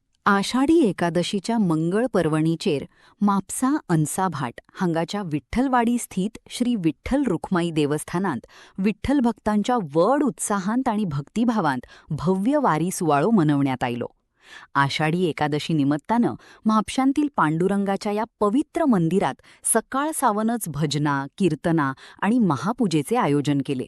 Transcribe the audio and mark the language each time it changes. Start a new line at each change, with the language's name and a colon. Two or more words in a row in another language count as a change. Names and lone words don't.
Konkani: आषाढी एकादशीच्या मंगळ पर्वणीचेर म्हापसा अंसाभाट हांगाच्या विठ्ठलवाडी स्थित श्री विठ्ठल रुक्माई देवस्थानांत विठ्ठल भक्तांच्या व्हड उत्साहांत आणि भक्तिभावांत भव्य वारी सुवाळो मनवण्यात आयलो.
Marathi: आषाढी एकादशी निमित्तानं म्हापशांतील पांडुरंगाच्या या पवित्र मंदिरात सकाळ सावनच भजना, कीर्तना आणि महापूजेचे आयोजन केले.